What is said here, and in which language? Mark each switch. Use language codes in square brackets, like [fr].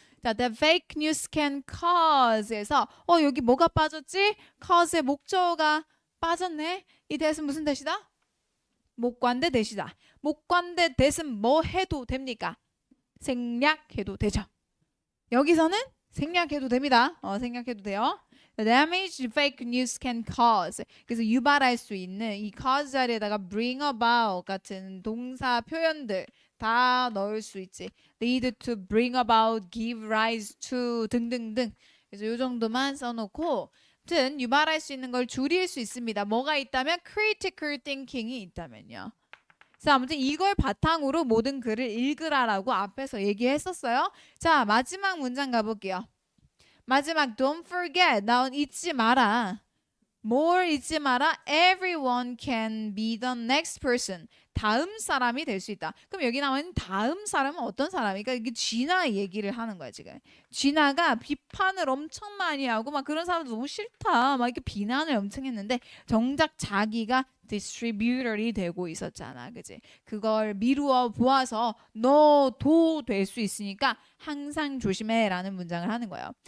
[en] 자, that fake news can cause에서 [ko] 여기 뭐가 빠졌지? cause의 목적어가 빠졌네. 이 that은 무슨 that이다? 목관대 that이다. 목관대 that은 뭐 해도 됩니까? 생략해도 되죠. 여기서는 생략해도 됩니다. 생략해도 돼요. [en] The damage fake news can cause. [ko] 그래서 유발할 수 있는 이 cause 자리에다가 bring about 같은 동사 표현들 다 넣을 수 있지. [en] lead to, bring about, give rise to 등등등. [ko] 그래서 이 정도만 써놓고 아무튼 유발할 수 있는 걸 줄일 수 있습니다. 뭐가 있다면 critical thinking이 있다면요. 자, 아무튼 이걸 바탕으로 모든 글을 읽으라라고 앞에서 얘기했었어요. 자, 마지막 문장 가볼게요. 마지막 don't forget. 나 잊지 마라. 뭘 잊지 마라? [en] Everyone can be the next person. [ko] 다음 사람이 될 수 있다. 그럼 여기 나와 있는 다음 사람은 어떤 사람이니까 이게 쥐나 얘기를 하는 거야 지금. 쥐나가 비판을 엄청 많이 하고 막 그런 사람도 너무 싫다. 막 이렇게 비난을 엄청 했는데 정작 자기가 디스트리뷰터이 되고 있었잖아. 그지? 그걸 미루어 보아서 너도 될 수 있으니까 항상 조심해라는 문장을 하는 거예요.